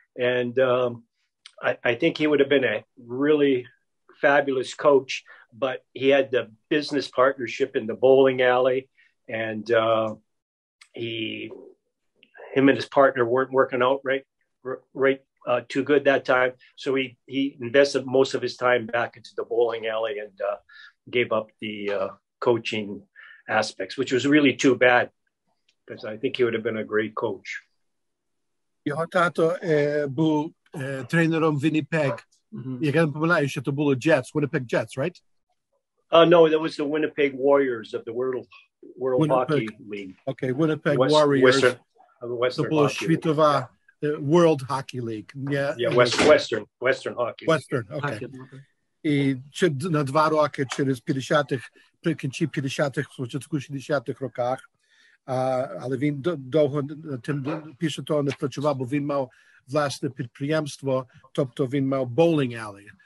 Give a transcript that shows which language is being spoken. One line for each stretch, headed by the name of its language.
English: And I think he would have been a really fabulous coach, but he had the business partnership in the bowling alley, and him and his partner weren't working out right too good that time. So he invested most of his time back into the bowling alley and gave up the coaching aspects, which was really too bad because I think he would have been a great coach.
Ukrainian: Його тато був тренером Winnipeg. Я не помиляю, що це було Jets, Winnipeg Jets, right?
English: No, that was the Winnipeg Warriors of the World Hockey League. Okay, Winnipeg Warriors. Western
Ukrainian: це було
English: Hockey
Ukrainian: світова World Hockey League.
English: Western Hockey League. Western, okay.
Ukrainian: І на 2 роки через 50-х, при кінці 50-х, початку 60-х роках, Але він довго після того не працював, бо він мав власне підприємство, тобто він мав боулінг alley.